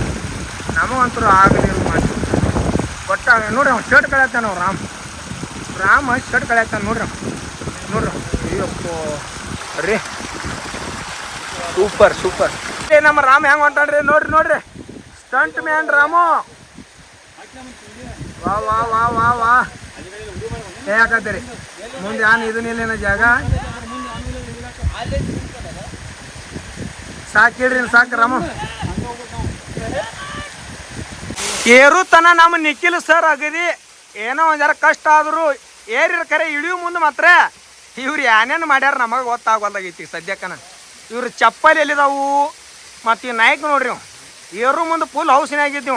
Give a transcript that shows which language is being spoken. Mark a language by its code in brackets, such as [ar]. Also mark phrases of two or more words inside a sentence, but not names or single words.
[kn] ನಮಗಂತರೂ ಆಗಲಿ ಮಾಡಿ ಒಟ್ಟ ನೋಡ್ರಿ ಅವ್ನು ಶರ್ಟ್ ಕಳ್ಯಾತಾನ ಅವ ರಾಮ ಶರ್ಟ್ ಕಳ್ಯಾತಾನ ನೋಡ್ರಿ ನೋಡ್ರಿ. ಅಯ್ಯಪ್ಪ ರೀ ಸೂಪರ್ ಸೂಪರ್. ನಮ್ಮ ರಾಮ್ ಹೆಂಗೆ ಹೊಂಟಾನ್ರಿ ನೋಡ್ರಿ ನೋಡ್ರಿ. [en] stunt man [kn] ರಾಮು. ವಾ ವಾ ವಾ ವಾ ವಾ ಯಾಕತ್ತೀರಿ ಮುಂದೆ ಯಾನ್ ಇದನ್ನಿಲ್ಲೇನ ಜಾಗ ಸಾಕಿಡ್ರಿ ಸಾಕು ರಾಮು. ಏರುತನ ನಮ್ಮ ನಿಖಿಲ್ ಸರ್ ಅಗದಿ ಏನೋ ಒಂದು ಜರ ಕಷ್ಟ ಆದರೂ ಏರಿರ ಕರೆ ಇಳಿಯೋ ಮುಂದೆ ಮಾತ್ರ ಇವ್ರು ಏನೇನು ಮಾಡ್ಯಾರ ನಮಗೆ ಗೊತ್ತಾಗೋದಾಗೈತಿ ಸದ್ಯಕ್ಕನ. ಇವ್ರು ಚಪ್ಪಲಿ ಎಲ್ಲಿದಾವು ಮತ್ತು ಈ ನಾಯ್ಕ ನೋಡ್ರಿ ಅವ ಏರು ಮುಂದೆ ಫುಲ್ ಹೌಸಿನಾಗಿದ್ದೀವ.